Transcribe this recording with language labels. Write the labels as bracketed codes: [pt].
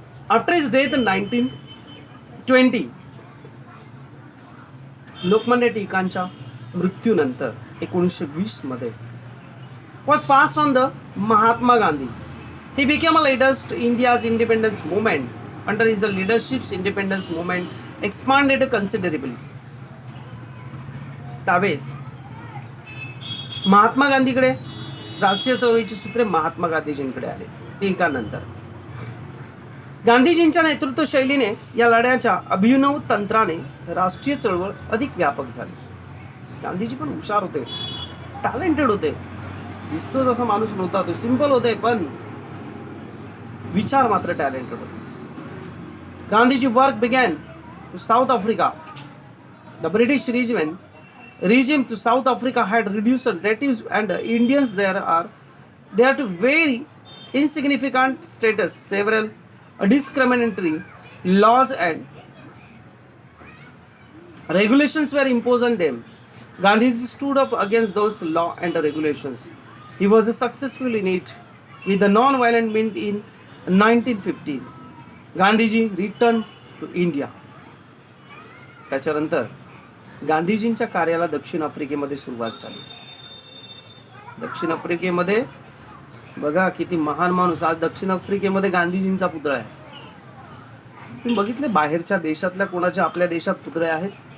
[en] after his death in 1920, [mr] Lokmanya टिळकांच्या मृत्यूनंतर 1920 मध्ये [en] was passed on the Mahatma Gandhi. He became a leader to India's independence movement. Under his leadership, independence movement expanded considerably. [mr] त्यावेळेस महात्मा गांधीकडे राष्ट्रीय चळवळीची सूत्रे महात्मा गांधीजींकडे आले टिळकानंतर. गांधीजींच्या नेतृत्व शैलीने या लढ्याच्या अभिनव तंत्राने राष्ट्रीय चळवळ अधिक व्यापक झाली. गांधीजी पण हुशार होते, टॅलेंटेड होते. दिसतो तसा माणूस नव्हता, तो सिंपल होते, पण विचार मात्र टॅलेंटेड होते. [en] Gandhiji work began to South Africa. The British regime to South Africa had reduced natives and Indians they are to very insignificant status. Several discriminatory laws and regulations were imposed on them. Gandhiji stood up against those laws and regulations. He was successful in it with the non-violent means in 1915. Gandhiji returned to India. [mr] त्याच्यानंतर गांधीजींच्या कार्याला दक्षिण आफ्रिकेमध्ये सुरुवात झाली. दक्षिण आफ्रिकेमध्ये बघा किती महान माणूस. आज दक्षिण आफ्रिकेमध्ये गांधीजींचा पुतळा आहे. तुम्ही बघितले बाहेरच्या देशातल्या कोणाच्या आपल्या देशात पुतळे आहेत?